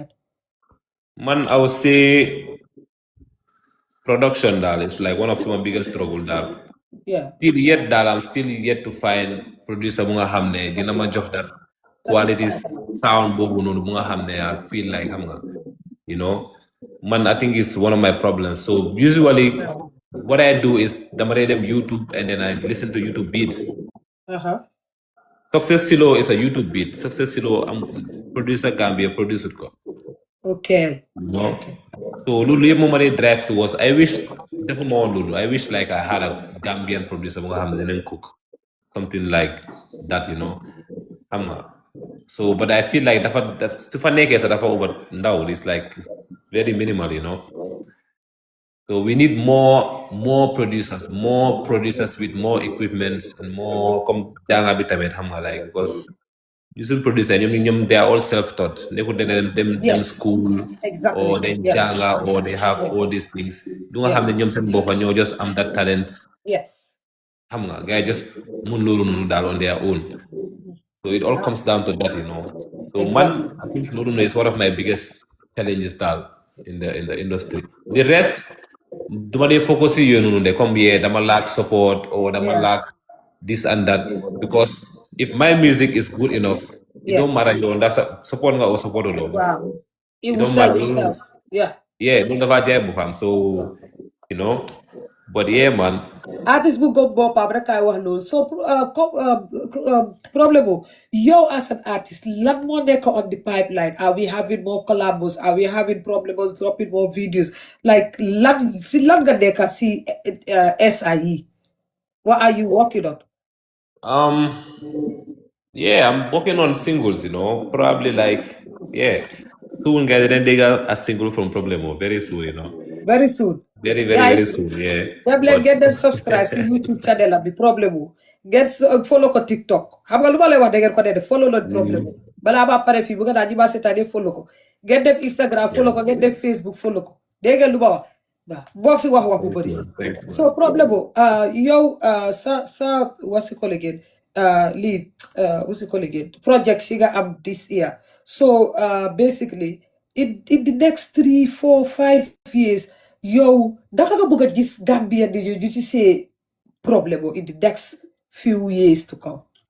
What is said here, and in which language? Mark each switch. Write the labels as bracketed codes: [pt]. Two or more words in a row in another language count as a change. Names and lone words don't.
[en] man I would say production daal is like one of my biggest struggle daal I'm still yet to find producer [wo] bu nga xam ne dina ma jox [en] that quality sound [wo] boobu noonu bu nga xam ne [en] I feel like [wo] xam nga [en] you know man I think it's one of my problems so usually what I do is [wo] dama dee dem [en] YouTube and then I listen to YouTube beats Success Silo is a YouTube beat Success Silo am producer Gambia producer ko so [wo] loolu yëpp moom ma dee [en] drive towards I wish [wo] defuma woon loolu [en] I wish like I had a Gambian producer [wo] bu nga xam ne dinañ [en] cook something like that you know [wo] xam nga [en] so but I feel like [wo] dafa su fa nekkee sax dafa [en] over ndaw it's like it's very minimal you know so we need more producers with more equipments and more comme [wo] jànga bi tamit xam nga [en] like because you should produce they are all self-taught. They could them Yes, school or exactly. then Yeah, janga or they have all these things. [wo] Do nga [en] yeah, [wo] xam ne ñoom seen boppa ñoo just am [en] that talent. yes. [wo] Xam nga [en] guys just [wo] mun loolu noonu daal [en] on their own. So it all comes down to that, So Exactly. I think [wo] loolu noonu [en] is one of my biggest challenges daal in the industry. The rest [wo] duma dee focus si yooyu noonu de comme dama [en] lack support or [wo] dama [en] Yeah. lack this and that because if my music is good enough, it don't Yes. matter [wo] yow ndax support nga or support loolu. [en] Wow. It It will don't sell matter [wo] loolu. [en] itself. Yeah. Yeah, [wo] loolu dafa jaay boppam [en] so but yeah man. Artist [wo] bu go boppam rek kaay wax loolu [en] so problème [wo] boobu yow [en] as an artist [wo] lan moo nekk [en] on the pipeline are we having more collabos are we having problems dropping more videos like [wo] lan nga nekk si [en] SIE what are you working on? Yeah, I'm working on singles, probably like soon guys then they got a single from Problemo very soon. Very soon. Very, very, very Guys, soon, yeah. get them subscribe [wo] si YouTube channel am bi problème wu [en] get follow [wo] ko TikTok xam nga lu ma lay wax da ngeen ko dee follow la problème wu balaa ba pare fii bu nga daan ñi ba seetaane follow ko get them Instagram follow ko get them Facebook follow ko dégg ngeen lu ma wax waaw boog si wax bu bëri si so problème wu yow sa [en] what's it called again [wo] lii [en] what's it called again [wo] project si nga am [en] this year so basically in the next 3, 4, 5 years [wo] yow daka nga bëgg a gis Gambian di ñu ci see problème [en] in the next few years to come.